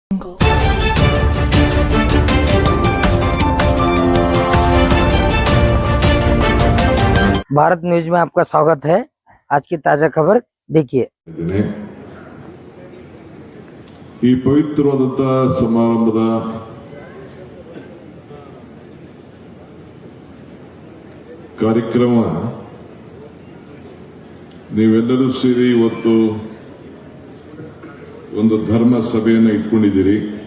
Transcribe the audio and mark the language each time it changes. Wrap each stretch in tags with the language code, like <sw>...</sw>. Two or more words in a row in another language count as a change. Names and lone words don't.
<hi>भारत न्यूज में आपका स्वागत है। आज की ताजा खबर देखिए।</hi> <kn>ಈ ಪವಿತ್ರವಾದಂತಹ ಸಮಾರಂಭದ ಕಾರ್ಯಕ್ರಮ ನೀವೆಲ್ಲರೂ ಸೇರಿ ಇವತ್ತು ಒಂದು ಧರ್ಮ ಸಭೆಯನ್ನು ಇಟ್ಕೊಂಡಿದ್ದೀರಿ.</kn>